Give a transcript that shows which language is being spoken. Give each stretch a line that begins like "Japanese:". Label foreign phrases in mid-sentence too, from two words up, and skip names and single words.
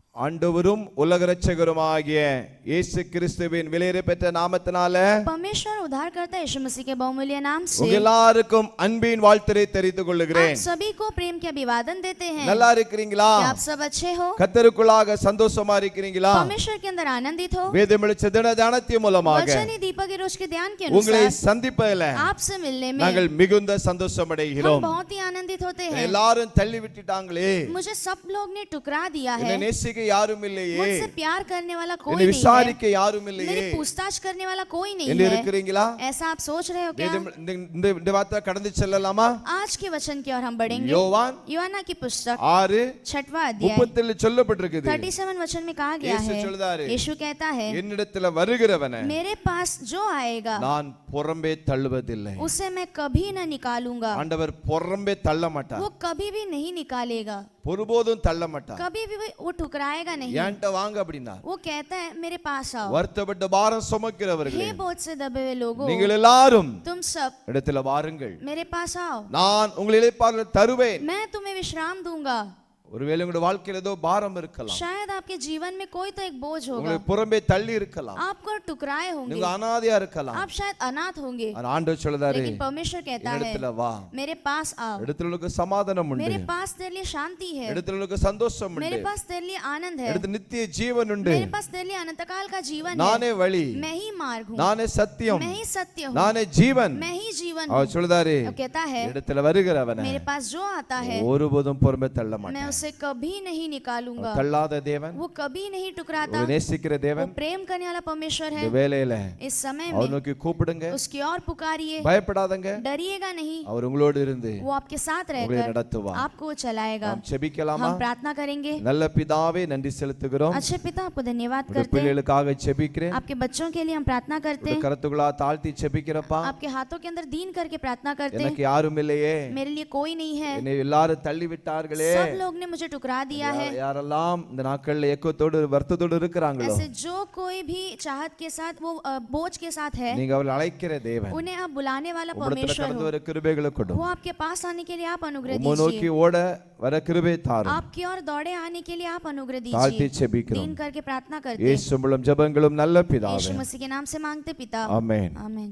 Tamil: ஆண்டவரும் உலக இரட்சகருமாகிய இயேசு கிறிஸ்துவின் விலையேற பெற்ற நாமத்தினால
Hindi: परमेश्वर उद्धारकर्ता यीशु मसीह के बहुमूल्य नाम से
Tamil: உங்க எல்லாருக்கும் அன்பின் வாழ்த்தை தெரிவித்துக் கொள்கிறேன்.
Hindi: आप सभी को प्रेम के अभिवादन देते हैं.
Tamil: நல்லா இருக்கீங்களா?
Hindi: क्या आप सब अच्छे हो?
Tamil: கர்த்தருக்குள்ளாக சந்தோஷமா இருக்கீங்களா?
Hindi: परमेश्वर के अंदर आनंदित हो?
Tamil: வேதம் வெளிச்ச தின தியானத்தின் மூலமாக
Hindi: वचनी दीपक के रोज के ध्यान के
Tamil: உங்களை
Hindi: अनुसार
Tamil: சந்திப்பதில்
Hindi: आपसे मिलने में
Tamil: நாங்கள் மிகுந்த சந்தோஷம் அடைகிறோம்.
Hindi: हम बहुत ही आनंदित होते हैं.
Tamil: எல்லாரும் தள்ளி விட்டுட்டாங்களே,
Hindi: मुझे सब लोग ने ठुकरा दिया है.
Tamil: என்னை நேசிக்க யாரும் இல்லையே,
Hindi: मुझसे प्यार करने वाला कोई
Tamil: என்னை
Hindi: नहीं है,
Tamil: விசாரிக்க யாரும் இல்லையே
Hindi: मेरी पूछताछ करने वाला कोई नहीं
Tamil: என்ன
Hindi: है.
Tamil: இருக்கிறீங்களா?
Hindi: ऐसा आप सोच रहे हो क्या?
Tamil: இந்த வார்த்தை கடந்து செல்லலாமா?
Hindi: आज के वचन की ओर हम बढ़ेंगे.
Tamil: யோவான்
Hindi: யோவாना की पुस्तक 6 छठवां अध्याय
Tamil: 37 சொல்லப்பட்டிருக்குது.
Hindi: 37 वचन में कहा गया
Tamil: இயேசு
Hindi: है,
Tamil: சொல்றாரு,
Hindi: यीशु कहता है,
Tamil: என்னிடத்தில் வருகிறவனை
Hindi: मेरे पास जो आएगा
Tamil: நான் புறம்பே தள்ளுவதில்லை.
Hindi: उसे मैं कभी न निकालूंगा.
Tamil: ஆண்டவர் புறம்பே தள்ள மாட்டார்,
Hindi: वो कभी भी नहीं निकालेगा,
Tamil: ஒருபோதும் தள்ள மாட்டார்.
Hindi: कभी भी वो ठुकराएगा नहीं.
Tamil: ஏன்ட்ட வாங்க அப்படினா,
Hindi: वो कहता है मेरे पास आओ,
Tamil: வருத்தப்பட்ட பாரம் சுமக்கிறவர்களே,
Hindi: हे बोझ से दबे हुए लोगों,
Tamil: நீங்கள் எல்லாரும்
Hindi: तुम सब
Tamil: இடத்துல வாருங்கள்,
Hindi: मेरे पास आओ,
Tamil: நான் உங்களை இளைப்பாறுதலை தருவேன்.
Hindi: मैं तुम्हें विश्राम दूंगा.
Tamil: ஒருவேளை உங்களுடைய வாழ்க்கையில ஏதோ பாரம் இருக்கலாம்,
Hindi: शायद आपके जीवन में कोई तो एक बोझ होगा,
Tamil: உங்களை புறம்பே தள்ளி இருக்கலாம்,
Hindi: आपको ठुकराए होंगे,
Tamil: நீங்க அனாதையா இருக்கலாம்.
Hindi: आप शायद अनाथ होंगे,
Tamil: ஆனா ஆண்டவர் சொல்றாரு,
Hindi: लेकिन परमेश्वर कहता है
Tamil: இடத்துல வா,
Hindi: मेरे पास आओ,
Tamil: இடத்துல உனக்கு சமாதானம் உண்டு,
Hindi: मेरे पास तेरे लिए शांति है,
Tamil: இடத்துல உனக்கு சந்தோஷம்
Hindi: मेरे
Tamil: உண்டு,
Hindi: पास तेरे लिए आनंद है,
Tamil: இடத்துல நித்திய ஜீவன் உண்டு.
Hindi: मेरे पास तेरे लिए अनंत काल का जीवन है.
Tamil: நானே வழி,
Hindi: मैं ही मार्ग हूँ,
Tamil: நானே சத்தியம்,
Hindi: मैं ही सत्य हूँ,
Tamil: நானே ஜீவன்.
Hindi: मैं ही जीवन
Tamil: அவர்
Hindi: हूँ.
Tamil: சொல்றாரு,
Hindi: अब कहता है
Tamil: இடத்துல வருகிறவனை
Hindi: मेरे पास जो आता है
Tamil: ஒருபோதும் புறம்பே தள்ள
Hindi: मैं
Tamil: மாட்டார்.
Hindi: उसे कभी नहीं निकालूंगा.
Tamil: தள்ளாத தேவன்,
Hindi: वो कभी नहीं टुकराता.
Tamil: ஒரு நேசிக்கிற
Hindi: वो
Tamil: தேவன்.
Hindi: प्रेम करने वाला परमेश्वर है.
Tamil: இந்த வேளையில
Hindi: इस समय
Tamil: அவர்
Hindi: में
Tamil: நோக்கி கூப்பிடுங்க,
Hindi: उसकी ओर पुकारिए,
Tamil: பயப்படாதங்க,
Hindi: डरिएगा नहीं.
Tamil: அவர் உங்களோடு இருந்து
Hindi: वो आपके साथ
Tamil: உங்களை
Hindi: रहकर
Tamil: நடத்துவார்.
Hindi: आपको चलाएगा.
Tamil: நாம் செபிக்கலாமா?
Hindi: हम प्रार्थना करेंगे.
Tamil: நல்ல பிதாவே, நன்றி செலுத்துகிறோம்.
Hindi: अच्छे पिता, आपको धन्यवाद
Tamil: உங்க
Hindi: करते हैं.
Tamil: பிள்ளைகளுக்காக செபிக்கிறேன்.
Hindi: आपके बच्चों के लिए हम प्रार्थना करते
Tamil: உங்க
Hindi: हैं.
Tamil: கரத்துகளா தாழ்த்தி செபிக்கிறப்பா.
Hindi: आपके हाथों के अंदर दीन करके प्रार्थना करते हैं.
Tamil: எனக்கு யாரும் இல்லையே,
Hindi: मेरे लिए कोई नहीं है,
Tamil: என்னை எல்லாரும் தள்ளி விட்டார்களே,
Hindi: सब लोग ने मुझे टुकरा दिया है.
Tamil: யாரெல்லாம் இந்த நாட்கள்ல ஏக்கத்தோடு வருத்தத்தோடு இருக்கிறாங்களோ,
Hindi: ऐसे जो कोई भी चाहत के साथ, वो बोझ के साथ है,
Tamil: நீங்க அவளை அழைக்கிற தேவன்.
Hindi: उन्हें आप बुलाने वाला
Tamil: உம்மிடத்துல
Hindi: परमेश्वर
Tamil: கடந்து
Hindi: हो.
Tamil: வர கிருபைகளை கொடும்.
Hindi: वो आपके पास आने के लिए आप अनुग्रह
Tamil: உம்மை நோக்கி
Hindi: दीजिए.
Tamil: ஓட வர கிருபை தாரும்.
Hindi: आपकी ओर दौड़े आने के लिए आप अनुग्रह
Tamil: தாழ்த்தி
Hindi: दीजिए.
Tamil: செபிக்கிறோம்.
Hindi: दीन करके प्रार्थना करते हैं.
Tamil: இயேசு மூலம் ஜெபங்களும் நல்ல
Hindi: यीशु
Tamil: பிதாவே,
Hindi: मसीह के नाम से मांगते पिता.
Tamil: ஆமென்.
Hindi: आमीन.